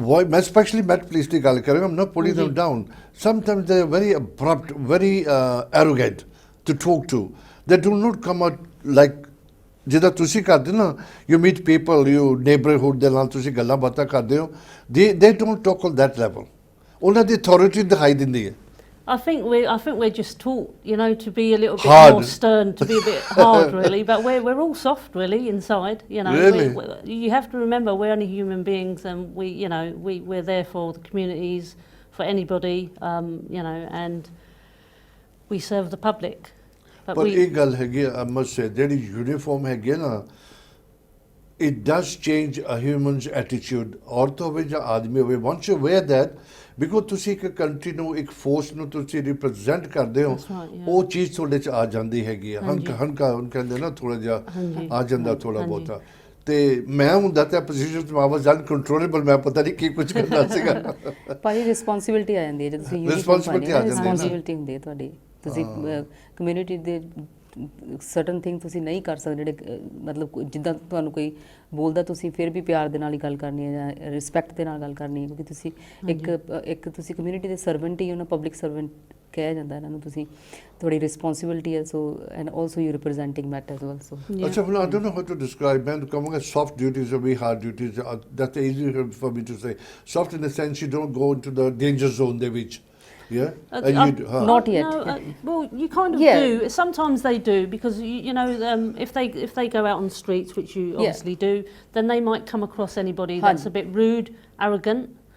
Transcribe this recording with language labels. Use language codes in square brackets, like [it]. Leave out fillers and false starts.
[pa] ਮੈਂ specially mat police ਦੀ ਗੱਲ ਕਰ ਰਿਹਾ [en] I'm not putting them down sometimes they are very abrupt very arrogant to talk to they do not come out like [pa] ਜਿੱਦਾਂ ਤੁਸੀਂ ਕਰਦੇ ਨਾ [en] you meet people you neighborhood [pa] ਦੇ ਨਾਲ ਤੁਸੀਂ ਗੱਲਾਂ ਬਾਤਾਂ ਕਰਦੇ ਹੋ [en] they don't talk on that level [pa] ਉਹਨਾਂ ਦੀ ਅਥਾਰਟੀ ਦਿਖਾਈ ਦਿੰਦੀ ਹੈ [en] I think we're just taught, you know, to be a little bit more stern, to be a bit hard, really. But we're all soft, really, inside. You know, really? You have to remember we're only human beings, and we're there for the communities, for anybody, you know, and we serve the public. But [pa] एक गल हैगी [en] I must say [pa] ਜਿਹੜੀ uniform हैगी ना [en] it does change a human's attitude [pa] ਔਰਤ ਹੋਵੇ ਜਾਂ ਆਦਮੀ ਹੋਵੇ [en] once you wear that [pa] because ਤੁਸੀਂ ਇੱਕ ਕੰਟਰੀ ਨੂੰ ਇੱਕ ਫੋਰਸ ਨੂੰ ਤੁਸੀਂ ਰਿਪਰੈਜ਼ੈਂਟ ਕਰਦੇ ਹੋ ਉਹ ਚੀਜ਼ ਤੁਹਾਡੇ 'ਚ ਆ ਜਾਂਦੀ ਹੈਗੀ ਆ ਹੰਕਾ ਕਹਿੰਦੇ ਨਾ ਥੋੜਾ ਜਿਹਾ ਆ ਜਾਂਦਾ ਥੋੜਾ ਬਹੁਤਾ ਤੇ ਮੈਂ ਹੁੰਦਾ ਤਾਂ ਪੋਜੀਸ਼ਨ 'ਚ ਮੈਂ [en] was uncontrollable [pa] ਮੈਂ ਪਤਾ ਨਹੀਂ ਕੀ ਕੁਝ ਕਰਨਾ ਸੀਗਾ ਭਾਜੀ ਰਿਸਪੌਂਸਿਬਿਲਟੀ ਆ ਜਾਂਦੀ ਹੈ ਜਦੋਂ ਤੁਸੀਂ ਰਿਸਪੌਂਸਿਬਿਲਟੀ ਹੁੰਦੀ ਹੈ ਤੁਹਾਡੀ ਤੁਸੀਂ ਕਮਿਊਨਿਟੀ ਦੇ [en] certain thing [pa] ਤੁਸੀਂ ਨਹੀਂ ਕਰ ਸਕਦੇ ਜਿਹੜੇ ਮਤਲਬ ਜਿੱਦਾਂ ਤੁਹਾਨੂੰ ਕੋਈ ਬੋਲਦਾ ਤੁਸੀਂ ਫਿਰ ਵੀ ਪਿਆਰ ਦੇ ਨਾਲ ਹੀ ਗੱਲ ਕਰਨੀ ਹੈ ਜਾਂ ਰਿਸਪੈਕਟ ਦੇ ਨਾਲ ਗੱਲ ਕਰਨੀ ਹੈ ਕਿਉਂਕਿ ਤੁਸੀਂ ਇੱਕ ਤੁਸੀਂ ਕਮਿਊਨਿਟੀ ਦੇ ਸਰਵੈਂਟ ਹੀ ਹੋ ਨਾ ਪਬਲਿਕ ਸਰਵੈਂਟ ਕਿਹਾ ਜਾਂਦਾ ਇਹਨਾਂ ਨੂੰ ਤੁਸੀਂ ਤੁਹਾਡੀ ਰਿਸਪੌਂਸਿਬਿਲਟੀ ਹੈ [en] so and also you representing Met as well so [pa] ਅੱਛਾ ਹੁਣ [en] I don't know how to describe [pa] ਮੈਂ ਕਹਾਂਗਾ [en] soft duties or very hard duties that's easy for me to say soft in the sense you don't go into the danger zone [pa] ਦੇ ਵਿੱਚ [en] not yet. No, well, you kind of do. Sometimes they do because you know if they go out on the streets, which you obviously do, then they might come across anybody that's a bit rude, arrogant.